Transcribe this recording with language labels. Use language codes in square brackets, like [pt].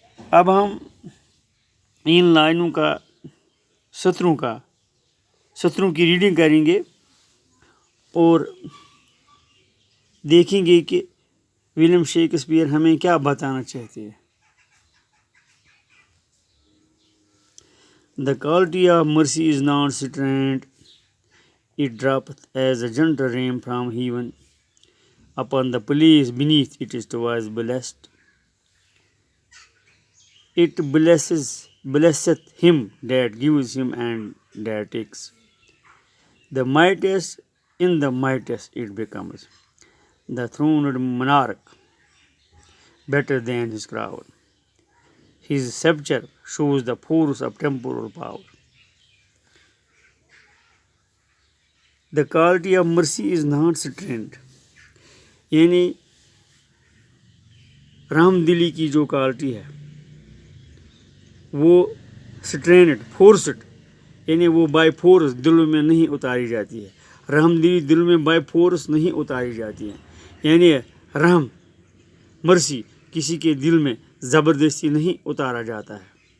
[ur] اب ہم ان لائنوں کا سطروں کی ریڈنگ کریں گے اور دیکھیں گے کہ ولیم شیکسپیئر ہمیں کیا بتانا چاہتے ہیں [en] The quality of mercy is not strained. It droppeth as a gentle rain from heaven upon the place beneath it is twice blessed. It blesseth him that gives him and that takes. The mightiest in the mightiest it becomes. The throned monarch better than his crown. His sceptre shows the force of temporal power. The quality of mercy is not strained. [ur] یعنی رحم دلی کی جو quality ہے وہ strand forced یعنی وہ by force دلوں میں نہیں اتاری جاتی ہے رحم دلی دل میں بائی فورس نہیں اتاری جاتی ہے یعنی رحم مرسی کسی کے دل میں زبردستی نہیں اتارا جاتا ہے